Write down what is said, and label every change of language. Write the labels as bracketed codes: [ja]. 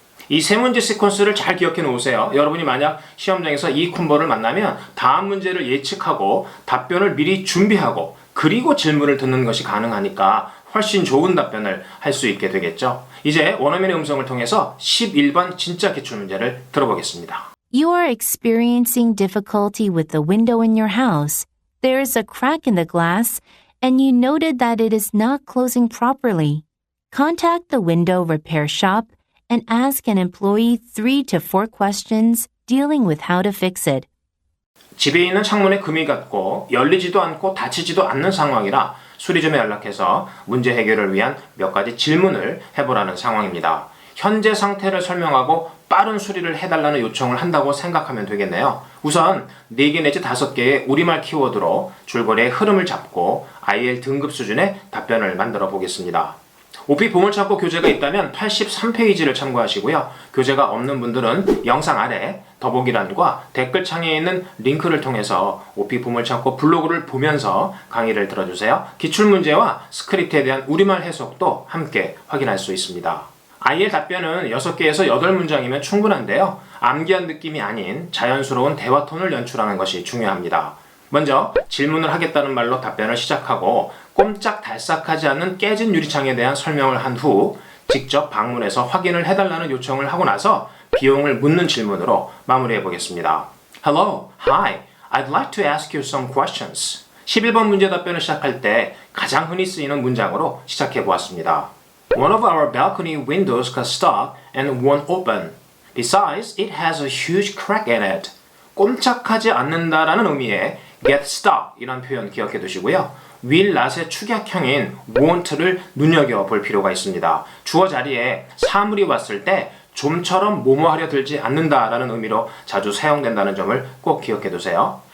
[ko] 이 세 문제 시퀀스를 잘 기억해 놓으세요. 여러분이 만약 시험장에서 이 콤보를 만나면 다음 문제를 예측하고 답변을 미리 준비하고 그리고 질문을 듣는 것이 가능하니까 훨씬 좋은 답변을 할 수 있게 되겠죠. 이제 원어민의 음성을 통해서 11번 진짜 기출문제를 들어보겠습니다. [en] You are experiencing difficulty with the window in your house. There is a crack in the glass, and you noted that it is not closing properly. Contact the window repair shop and ask an employee 3 to 4 questions dealing with how to fix it. [ko] 집에 있는 창문에 금이 갔고 열리지도 않고 닫히지도 않는 상황이라 수리점에 연락해서 문제 해결을 위한 몇 가지 질문을 해보라는 상황입니다. 현재 상태를 설명하고 빠른 수리를 해달라는 요청을 한다고 생각하면 되겠네요. 우선 4개 내지 5개의 우리말 키워드로 줄거리의 흐름을 잡고 IL 등급 수준의 답변을 만들어 보겠습니다. 오픽 보물창고 교재가 있다면 83페이지를 참고하시고요. 교재가 없는 분들은 영상 아래 더보기란과 댓글창에 있는 링크를 통해서 오픽 보물창고 블로그를 보면서 강의를 들어주세요. 기출문제와 스크립트에 대한 우리말 해석도 함께 확인할 수 있습니다. IL 답변은 6개에서 8문장이면 충분한데요. 암기한 느낌이 아닌 자연스러운 대화 톤을 연출하는 것이 중요합니다. 먼저 질문을 하겠다는 말로 답변을 시작하고 꼼짝달싹하지 않는 깨진 유리창에 대한 설명을 한 후 직접 방문해서 확인을 해달라는 요청을 하고 나서 비용을 묻는 질문으로 마무리해 보겠습니다. [en] Hello, hi, I'd like to ask you some questions. [ko] 11번 문제 답변을 시작할 때 가장 흔히 쓰이는 문장으로 시작해 보았습니다. [en] One of our balcony windows got stuck and won't open. Besides, it has a huge crack in it. [ko] 꼼짝하지 않는다라는 의미의 get stuck 이란 표현 기억해 두시고요. will not의 축약형인 won't를 눈여겨볼 필요가 있습니다. 주어 자리에 사물이 왔을 때 좀처럼 뭐뭐하려 들지 않는다라는 의미로 자주 사용된다는 점을 꼭 기억해 두세요.